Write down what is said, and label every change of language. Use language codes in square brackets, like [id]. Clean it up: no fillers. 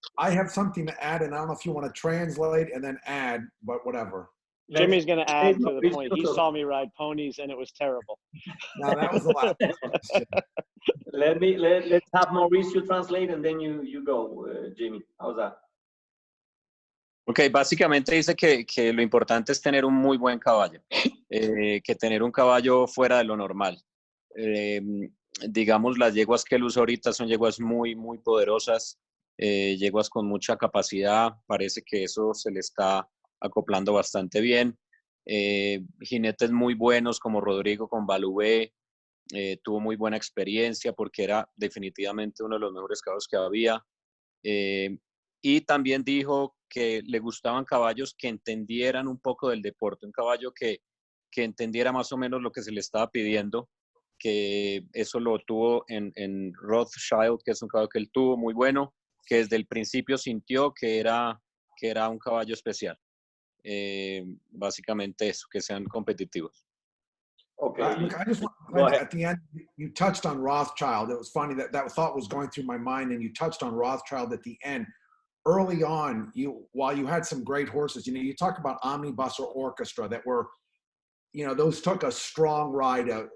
[en] I have something to add, and I don't know if you want to translate and then add, but whatever. Jimmy's going to add to the point. He saw me ride ponies and it was terrible. No, that was the last question. Let's have Mauricio translate and then you go, Jimmy. How's that? [es] Ok, básicamente dice que lo importante es tener un muy buen caballo, que tener un caballo fuera de lo normal. Digamos, las yeguas que él usa ahorita son yeguas muy, muy poderosas, yeguas con mucha capacidad, parece que eso se le está acoplando bastante bien. Jinetes muy buenos como Rodrigo con Balubé, tuvo muy buena experiencia porque era definitivamente uno de los mejores caballos que había. Y también dijo que le gustaban caballos que entendieran un poco del deporte, un caballo que entendiera más o menos lo que se le estaba pidiendo, que eso lo tuvo en Rothschild, que es un caballo que él tuvo muy bueno, que desde el principio sintió que era un caballo especial. Básicamente eso, que sean competitivos. [en] Okay. Look, I just want, at the end, you touched on Rothschild. It was funny that thought was going through my mind, and you touched on Rothschild at the end. Early on, while you had some great horses, you know, you talk about Omnibus or Orchestra that were, you know, those took a strong ride.